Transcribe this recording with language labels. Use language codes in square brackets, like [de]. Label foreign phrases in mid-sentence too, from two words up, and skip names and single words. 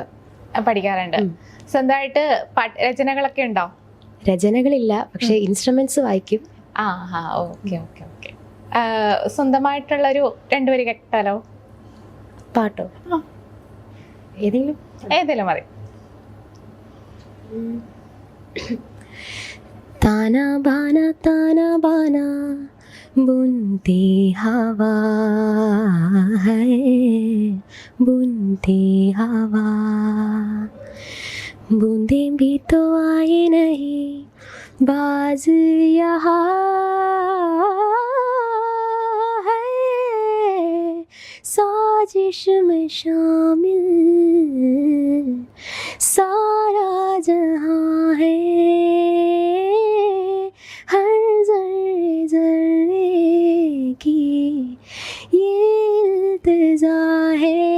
[ml] പഠിക്കാറുണ്ട്. സ്വന്തമായിട്ട് രചനകളൊക്കെ ഉണ്ടോ? രചനകളില്ല, പക്ഷെ ഇൻസ്ട്രുമെന്റ്സ് വായിക്കും. [en] okay okay okay. [ml] സ്വന്തമായിട്ടുള്ളൊരു 2 വരി കേട്ടാലോ? പാട്ടോ? ഏതെങ്കിലും മതി. [hi] ताना बाना बुनती हवा है, बुनती हवा, बूंदे भी तो आए नहीं बाज यहाँ है, साजिश में शामिल सारा जहां है, हर जर्रे जर्रे की ये इल्तिजा है।